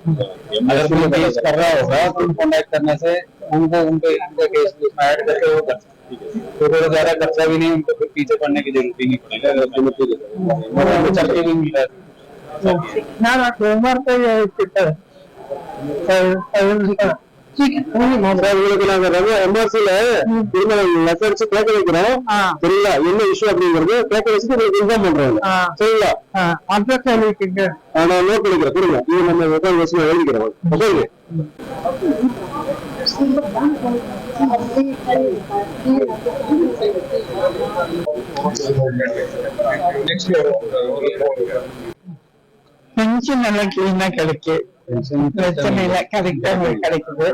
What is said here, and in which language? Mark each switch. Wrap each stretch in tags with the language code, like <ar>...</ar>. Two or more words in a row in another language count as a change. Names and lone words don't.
<hi>अगर कोई केस कर रहा होगा तो कॉन्टेक्ट करने से उनको उनके केस उसमें ऐड करके वो कर सकते हैं। तो थोड़ा ज्यादा खर्चा भी नहीं, उनको फिर पीछे पड़ने की जरूरत ही नहीं पड़ेगा। चल के भी मिला ना उम्र तो ठीक है।</hi> <ta>எம்ஆர்சில லெட்டர் வச்சு கேட்க வைக்கிறோம், சரிங்களா? என்ன இஷ்யூ அப்படிங்கிறது கேட்க வச்சுட்டு உங்களுக்கு இன்ஃபார்ம் பண்றோம், சரிங்களா? அட்ரஸ் எழுதிக்கங்க, நான் நோட் பண்ணிக்கிறேன், கொடுங்க. இது நம்ம ரெக்கார்ட் வச்சு எழுதிக்கிறோம். ஓகே, பென்ஷன் நல்லா கிளீனா கிடைக்கும், பிரச்சனை இல்லை, கரெக்டா கிடைக்குது.</ta>